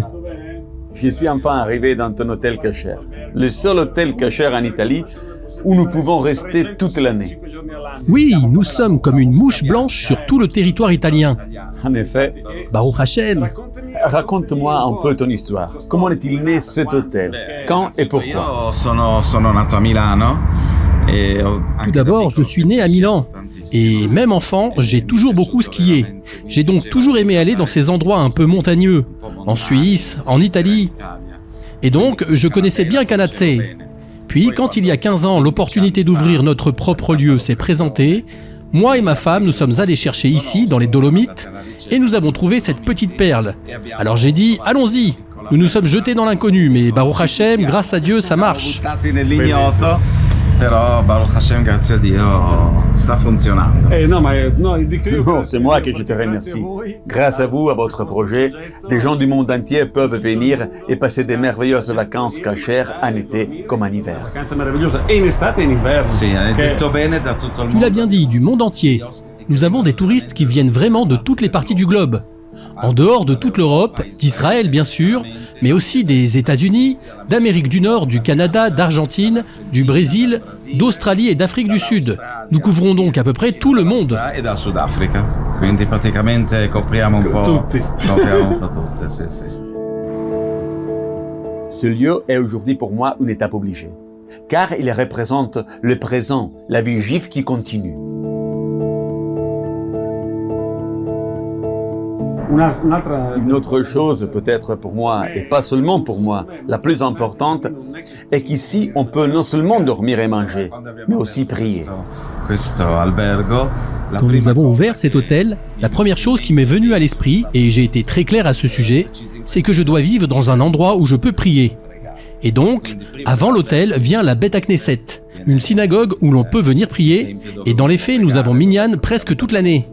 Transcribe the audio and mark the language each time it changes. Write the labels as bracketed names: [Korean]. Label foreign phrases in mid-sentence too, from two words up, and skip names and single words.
[French] Je suis enfin arrivé dans ton hôtel Kasher, le seul hôtel Kasher en Italie où nous pouvons rester toute l'année. Oui, nous sommes comme une mouche blanche sur tout le territoire italien. En effet. [Hebrew] Baruch Hashem. [French] Raconte-moi un peu ton histoire. Comment est-il né cet hôtel? Quand et pourquoi? [Italian] Sono nato a Milano. [French] Tout d'abord, je suis né à Milan. Et même enfant, j'ai toujours beaucoup skié. J'ai donc toujours aimé aller dans ces endroits un peu montagneux, en Suisse, en Italie. Et donc, je connaissais bien Canazei. Puis, quand il y a 15 ans, l'opportunité d'ouvrir notre propre lieu s'est présentée, moi et ma femme, nous sommes allés chercher ici, dans les Dolomites, et nous avons trouvé cette petite perle. Alors j'ai dit, allons-y. Nous nous sommes jetés dans l'inconnu, mais [Hebrew] Baruch Hashem, [French] grâce à Dieu, ça marche. [Italian] Però [Hebrew] Baruch Hashem, [Italian] grazie a Dio, sta funzionando. [French] Non, c'est moi que je te remercie. Grâce à vous, à votre projet, des gens du monde entier peuvent venir et passer des merveilleuses vacances cachères en été comme en hiver. [Italian] Sì, hai detto bene da tutto il [French] Tu l'as [Italian] mondo. [French] bien dit, du monde entier. Nous avons des touristes qui viennent vraiment de toutes les parties du globe. En dehors de toute l'Europe, d'Israël bien sûr, mais aussi des États-Unis, d'Amérique du Nord, du Canada, d'Argentine, du Brésil, d'Australie et d'Afrique du Sud. Nous couvrons donc à peu près tout le monde. [Italian] E dal Sudafrica. Quindi praticamente copriamo un po' tutte, sì, sì. [French] Ce lieu est aujourd'hui pour moi une étape obligée, car il représente le présent, la vie juive qui continue. Une autre chose peut-être pour moi, et pas seulement pour moi, la plus importante, est qu'ici on peut non seulement dormir et manger, mais aussi prier. [Italian] Questo albergo. [French] Quand nous avons ouvert cet hôtel, la première chose qui m'est venue à l'esprit, et j'ai été très clair à ce sujet, c'est que je dois vivre dans un endroit où je peux prier. Et donc, avant l'autel vient la [Hebrew] Bet Knesset, [French] une synagogue où l'on peut venir prier, et dans les faits, nous avons minyan presque toute l'année.